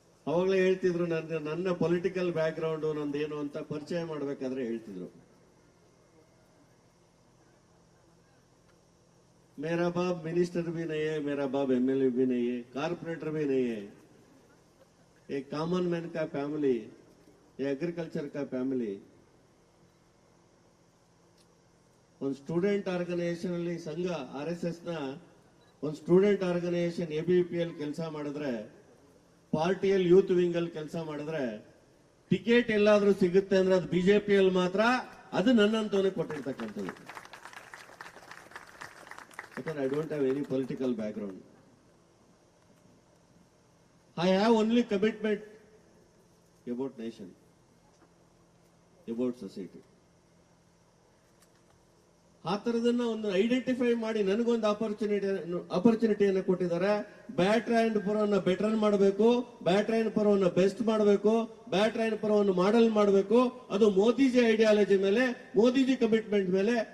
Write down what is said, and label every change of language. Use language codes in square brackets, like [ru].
[kn] ಅವಾಗಲೇ ಹೇಳ್ತಿದ್ರು ನನ್ನ ಪೊಲಿಟಿಕಲ್ ಬ್ಯಾಕ್ ಗ್ರೌಂಡ್ ನಂದೇನು ಅಂತ ಪರಿಚಯ ಮಾಡಬೇಕಾದ್ರೆ ಹೇಳ್ತಿದ್ರು, [hi] मेरा बाप मिनिस्टर भी नहीं है, मेरा बाप एमएलए भी नहीं है, कारपोरेटर भी नहीं है, एक कॉमन मैन का फैमिली, ये एग्रीकल्चर का फैमिली. [kn] ಒಂದು ಸ್ಟೂಡೆಂಟ್ ಆರ್ಗನೈಸೇಷನ್ ಅಲ್ಲಿ ಸಂಘ RSS ನ ಒಂದು ಸ್ಟೂಡೆಂಟ್ ಆರ್ಗನೈಸೇಷನ್ ABPL ಕೆಲಸ ಮಾಡಿದ್ರೆ, ಪಾರ್ಟಿಯಲ್ಲಿ ಯೂತ್ ವಿಂಗ್ ಅಲ್ಲಿ ಕೆಲಸ ಮಾಡಿದ್ರೆ ಟಿಕೆಟ್ ಎಲ್ಲಾದ್ರೂ ಸಿಗುತ್ತೆ ಅಂದ್ರೆ ಅದು BJPL ಮಾತ್ರ. ಅದು ನನ್ನಂತವನೇ ಕೊಟ್ಟಿರ್ತಕ್ಕಂಥದ್ದು. [en] Because I don't have any political background. I have only commitment about nation, about society. [kn] ಆ ತರದನ್ನ ಒಂದು ಐಡೆಂಟಿಫೈ ಮಾಡಿ ನನಗೊಂದು ಆಪರ್ಚುನಿಟಿಯನ್ನು ಕೊಟ್ಟಿದ್ದಾರೆ. ಬ್ಯಾಟರಾಯನಪುರವನ್ನು ಬೆಟರ್ ಮಾಡಬೇಕು, ಬ್ಯಾಟರಾಯನಪುರವನ್ನು ಬೆಸ್ಟ್ ಮಾಡಬೇಕು, ಬ್ಯಾಟರಾಯನಪುರವನ್ನು ಮಾಡೆಲ್ ಮಾಡಬೇಕು. ಅದು ಮೋದಿಜಿ ಐಡಿಯಾಲಜಿ ಮೇಲೆ, ಮೋದಿಜಿ ಕಮಿಟ್ಮೆಂಟ್ ಮೇಲೆ.